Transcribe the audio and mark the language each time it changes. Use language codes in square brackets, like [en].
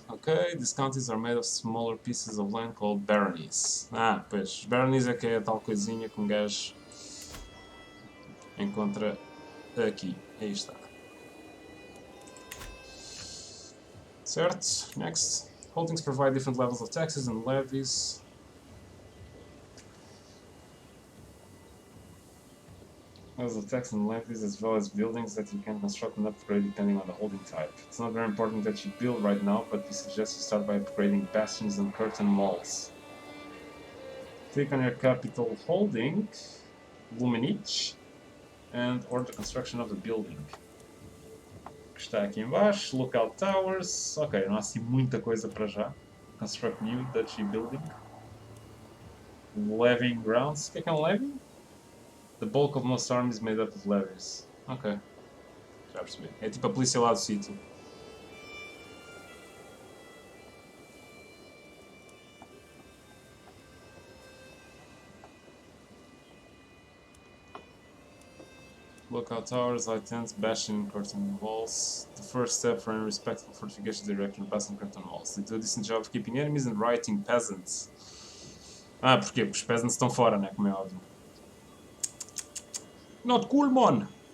[en] Ok, these counties are made of smaller pieces of land called baronies. [pt] Ah, pois. Baronies é que é a tal coisinha que um gajo encontra aqui. Aí está. Certo? Next. [en] Holdings provide different levels of taxes and levies. Levels of taxes and levies, as well as buildings that you can construct and upgrade depending on the holding type. It's not very important that you build right now, but we suggest you start by upgrading bastions and curtain walls. Click on your capital holding, Lumenich, and order the construction of the building. [pt] Que está aqui embaixo, Lookout Towers. Ok, não há assim muita coisa para já. [en] Construct new duchy building. Levying grounds. [pt] O que é um levy? [en] The bulk of most armies made up of levies. [pt] Ok, já percebi. É tipo a polícia lá do sítio. [en] Lookout towers, high tents, bashing curtain walls. The first step for any respectful fortification director passing curtain walls. They do a decent job of keeping enemies and rioting peasants. [pt] Ah, porquê? Porque os peasants estão fora, né? Como é óbvio. [en] Not cool, mon!